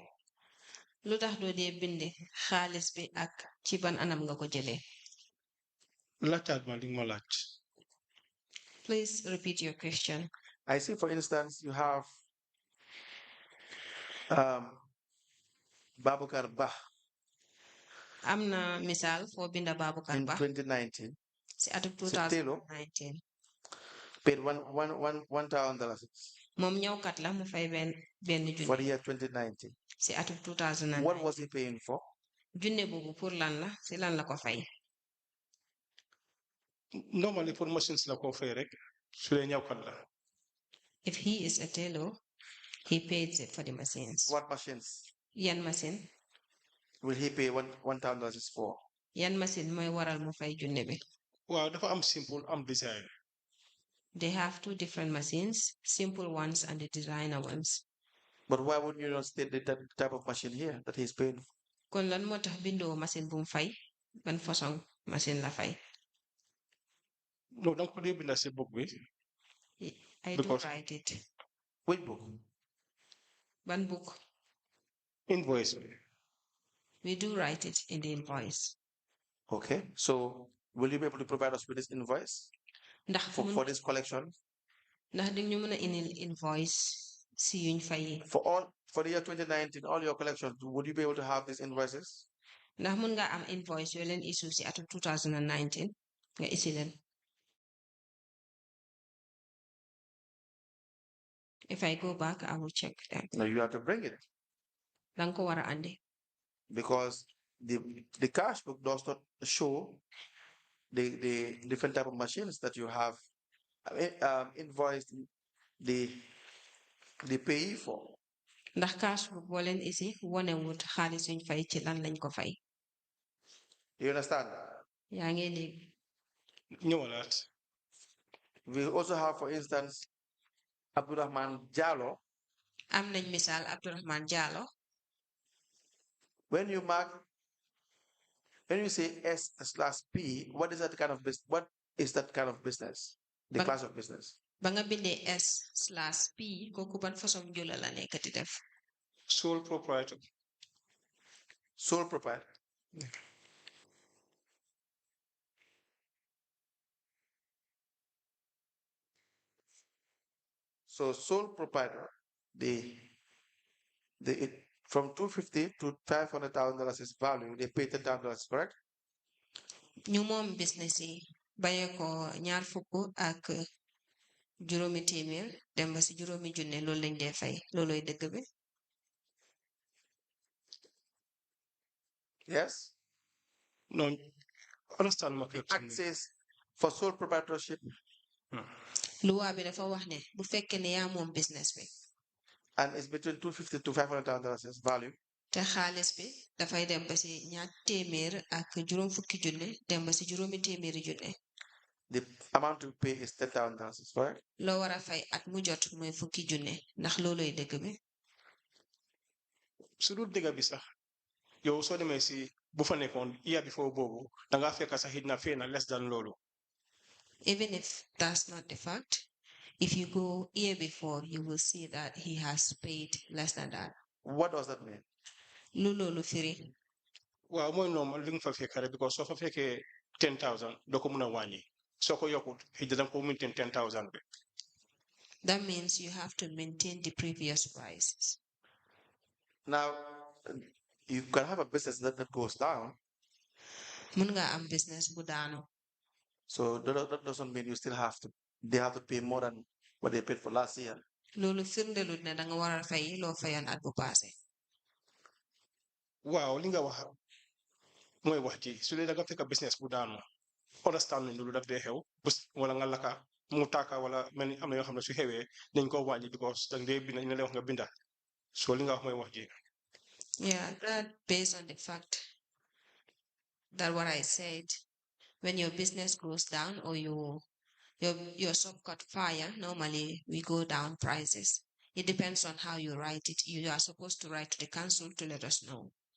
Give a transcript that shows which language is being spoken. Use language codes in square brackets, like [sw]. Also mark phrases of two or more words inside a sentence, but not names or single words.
[wo] Lu tax doo dee binde xaalis bi ak ci ban anam nga ko jëlee? laajtaat ma li nga ma laaj. Please repeat your question. [en] I see, for instance, you have Babukar Bah [wo] Am na misaal foo binda Babukar [en] in Bah 2019 [wo] si atum 2019. [en] paid $1,000 [wo] Moom ñëwkat la mu fay benn [en] for the [wo] junne [en] year 2019. [wo] si atum 2019. [en] What was he paying for? [wo] Junne boobu pour lan la si lan la ko fay? normally pour machines la ko fay rek su dee ñawkat la. [en] If he is a tailor, he pays it for the machines. What machines [wo] Yan machine? [en] will he pay $1,000 for? [wo] Yan machine mooy waral mu fay junne bi? waaw dafa am simple am design. [en] They have two different machines, simple ones and the designer ones. But why wouldn't you not state the type of machine here that he's paying? [wo] kon lan moo tax bindoo machine bu mu fay ban façon machine la fay. No, danga ko dee binda si book bi [en] I do because write it. Which book? [wo] Ban book? invoice bi. [en] We do write it in the invoice. Okay. So will you be able to provide us with this invoice [wo] ndax [en] for this collection? [wo] ndax di ñu mën a indil invoice si yuñ fay. [en] For the year 2019, all your collections, would you be able to have these invoices? [wo] ndax mën nga am invoice yoo leen issue si atum 2019 nga isi leen. [en] If I go back, I will check them. No, you have to bring it. [wo] Danga ko war a andi. [en] Because the cash book does not show the different type of machines that you have invoiced the payee for. [wo] ndax [en] cash book [wo] boo leen isi wonewut xaalis yuñ fay ci lan lañ ko fay. [en] You understand? [wo] yaa ngi dégg. ñëwalaat. [en] We also have, for instance, Abdurrahman Jallo. [wo] am nañ misaal Abdurrahman Jallo. [en] When you say S/P, what is that kind of business? What is that kind of business? The class of business. [wo] ba nga bindee S/P kooku ban façon jula la nekk di def. [en] Sole proprietor. Sole proprietor. So sole proprietor, from $250,000 to $500,000 is value. They pay $10,000, correct? [wo] ñu moom business yi bayee ko ñaar fukk ak juróomi téeméer dem ba si juróomi junne loolu lañ dee fay looloy dëgg bi. [en] Yes. No, understand ma. The act says for sole proprietorship. [wo] luwaa bi dafa wax ne bu fekkee ne yaa moom business bi. [en] And it's between $250,000 to $500,000 value. [wo] te xaalis bi dafay dem ba si ñaar téeméer ak juróom fukki junne dem ba si juróomi téeméeri junne. [en] The amount to pay is $10,000, correct? [wo] loo war a fay at mu jot mooy fukki junne ndax looloy dëgg bi. su dul dëgg bi sax yow soo demee si bu fa nekkoon [en] year before [wo] boobu dangaa fekk sax it na fee na [en] less than [wo] loolu. [en] Even if that's not the fact, if you go year before, you will see that he has paid less than that. What does that mean? [wo] Lulu firi. Waaw mooy normal li nga fa fekk rek because soo fa fekkee 10,000 doo ko mun a wàññi soo ko yokkut it danga ko maintain 10,000 bi. [en] That means you have to maintain the previous prices. Now, you can have a business that goes down. [wo] Mun nga am business bu daanu. [en] So that doesn't mean they have to pay more than what they paid for last year. [wo] Lolu firndelut ne danga war a fay loo fayoon at bu passé. Waaw li nga wax mooy wax ji su dee danga fekk business bu daanu understand nañ loolu daf dee xew wala nga laka mu taaka wala mel ni am na yoo xam ne su xewee dañ ko wàññi because danga dee binda ñu lay wax nga binda so li nga wax mooy wax ji. [en] Yeah, that based on the fact that what I said, when your business goes down or your shop caught fire, normally we go down prices. It depends on how you write it. You are supposed to write to the council to let us know.